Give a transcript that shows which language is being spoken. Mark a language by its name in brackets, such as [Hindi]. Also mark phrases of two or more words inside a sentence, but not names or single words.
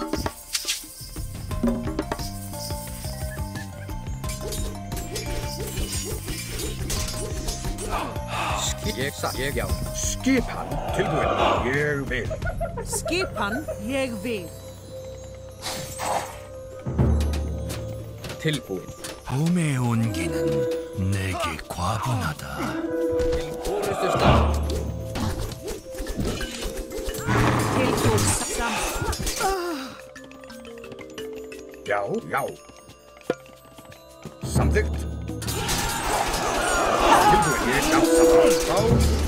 [Icelandic] Ég satt. Ég já. Skipan. Tilbúin. Ég vil. Skipan ég vil. Tilbúin. [Korean] 봄의 온기는 내게 과분하다. [Icelandic] Orustu stað. Tilbúin samþykkt. Já, já. Samþykkt. Tilbúin. Ég já. Samþykkt.